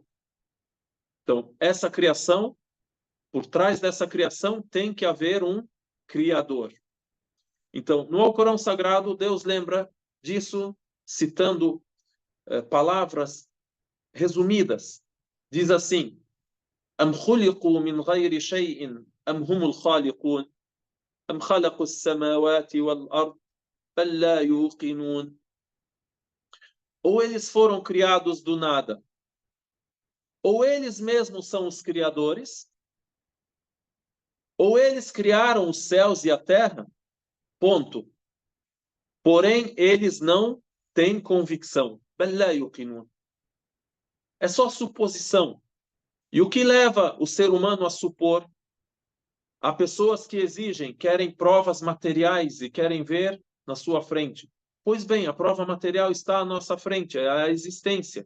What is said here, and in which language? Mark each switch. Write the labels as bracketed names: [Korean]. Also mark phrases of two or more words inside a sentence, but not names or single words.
[Portuguese] Então, essa criação, por trás dessa criação, tem que haver um Criador. Então, no Alcorão Sagrado, Deus lembra disso, citando palavras resumidas. Diz assim: [Arabic] أم خلقوا من غير شيء أم هم الخالقون أم خلقوا السماوات والأرض بل لا يوقنون. [Portuguese] Ou eles foram criados do nada, ou eles mesmos são os criadores, ou eles criaram os céus e a terra, ponto. Porém, eles não têm convicção. [Arabic] بل لا يوقنون. [Portuguese] É só suposição. E o que leva o ser humano a supor? Há pessoas que exigem, querem provas materiais e querem ver na sua frente. Pois bem, a prova material está à nossa frente, é a existência.